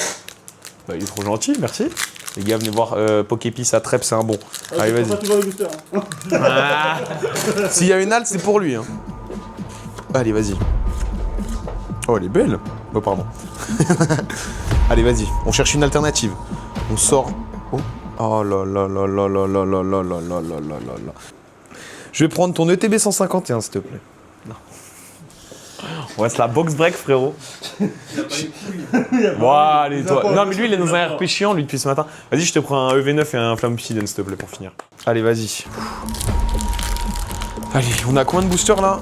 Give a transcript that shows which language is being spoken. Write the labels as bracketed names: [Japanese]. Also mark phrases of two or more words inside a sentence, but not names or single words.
[French] Bah, il est trop gentil, merci. Les gars, venez voir Poképis à Trèbes, c'est un bon. Ah, Allez, c'est vas-y. pas toujours les boosters. Hein. S'il y a une halte, c'est pour lui. Hein. Allez, vas-y. Oh, elle est belle. Oh, pardon. Allez, vas-y. On cherche une alternative. On sort. Oh. Oh là là là là là là là là là là là là là. Je vais prendre ton ETB 151, s'il te plaît. Non. On reste la [English] box break, [French] frérot. Bon, allez, toi. Non, mais lui, il est dans un RP chiant, lui, depuis ce matin. Vas-y, je te prends un EV9 et un flamme obsidienne, s'il te plaît, pour finir. Allez, vas-y. Allez, on a combien de boosters là?